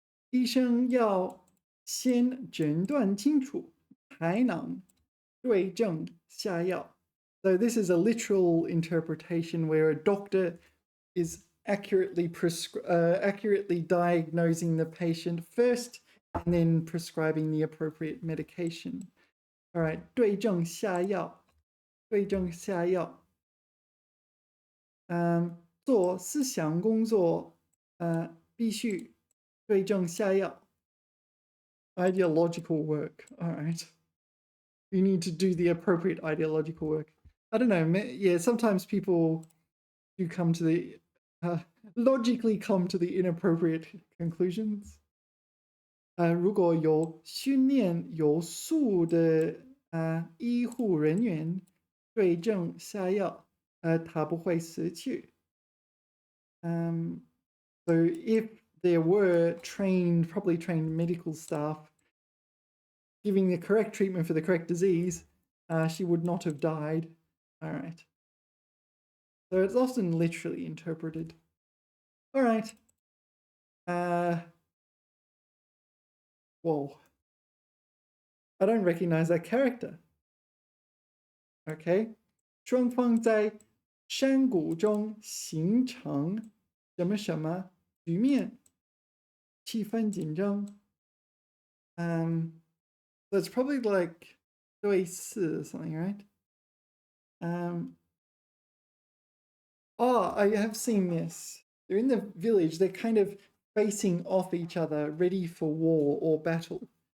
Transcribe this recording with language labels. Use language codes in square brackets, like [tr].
[zh] 医生要先诊断清楚，才能对症下药. [en] So this is a literal interpretation where a doctor is accurately diagnosing the patient first and then prescribing the appropriate medication. All right, [zh] 对症下药，对症下药。做思想工作，必须对症下药。 [en] Ideological work. All right. You need to do the appropriate ideological work. I don't know. Yeah, sometimes people do come to the logically come to the inappropriate conclusions. [zh] 如果有训练有素的医护人员对症下药，他不会死去。 [en] So if there were properly trained medical staff giving the correct treatment for the correct disease, she would not have died. All right. So it's often literally interpreted. All right. Whoa. I don't recognize that character. Okay. [zh] 双方在山谷中形成什么什么局面，气氛紧张。 [en] So it's probably like 对视 or something, right? Oh, I have seen this. They're in the village. They're kind of facing off each other, ready for war or battle.